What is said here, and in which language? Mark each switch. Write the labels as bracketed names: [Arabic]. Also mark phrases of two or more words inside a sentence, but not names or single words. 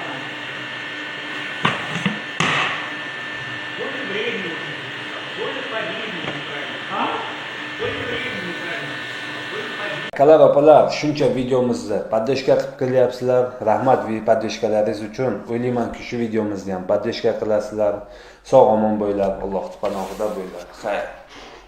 [Russian] Сколько времени? Сколько по времени неправильно? А? Сколько времени неправильно? Сколько по времени? [Uzbek] Akalar, opalar, shuncha videomizni podдержка qilib kelyapsizlar. Rahmat podдержкаларинgiz uchun. O'ylaymanki, shu videomizni ham podдержка qilasizlar. Sog' omon bo'linglar, Alloh panohida bo'linglar. Xayr.